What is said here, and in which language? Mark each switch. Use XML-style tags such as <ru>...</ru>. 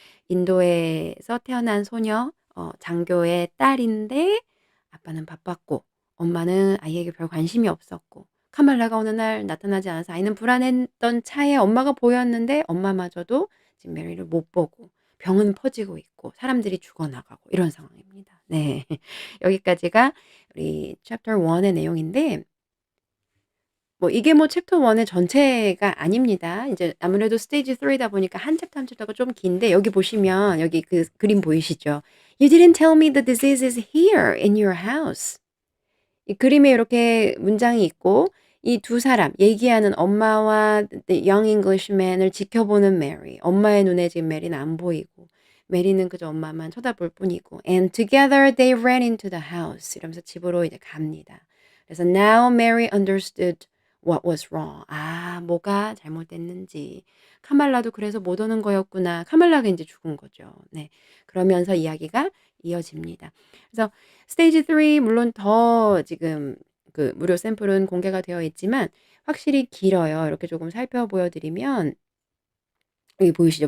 <ko>인도에서 태어난 소녀, 장교의 딸인데 아빠는 바빴고 엄마는 아이에게 별 관심이 없었고 카말라가 어느 날 나타나지 않아서 아이는 불안했던 차에 엄마가 보였는데 엄마마저도 지금 메리를 못 보고 병은 퍼지고 있고 사람들이 죽어나가고 이런 상황입니다. 네. 여기까지가 우리 챕터 1의 내용인데 뭐 이게 뭐 챕터 1의 전체가 아닙니다. 이제 아무래도 스테이지 3다 보니까 한 챕터 한 챕터가 좀 긴데 여기 보시면 여기 그 그림 보이시죠?</ko> <en>You didn't tell me the disease is here in your house.</en> <ko>이 그림에 이렇게 문장이 있고 이 두 사람 얘기하는 엄마와</ko> <en>the young Englishman</en> <ko>을 지켜보는 메리. 엄마의 눈에 지금 메리는 안 보이고 메리는 그저 엄마만 쳐다볼 뿐이고</ko> <en>and together they ran into the house.</en> <ko>이러면서 집으로 이제 갑니다. 그래서</ko> <en>now Mary understood what was wrong.</en> <ko>뭐가 잘못됐는지. 카말라도 그래서 못 오는 거였구나. 카말라가 이제 죽은 거죠. 네. 그러면서 이야기가 이어집니다. 그래서 스테이지 3 물론 더 지금 그 무료 샘플은 공개가 되어 있지만 확실히 길어요. 이렇게 조금 살펴 보여 드리면 여기 보이시죠?</ko>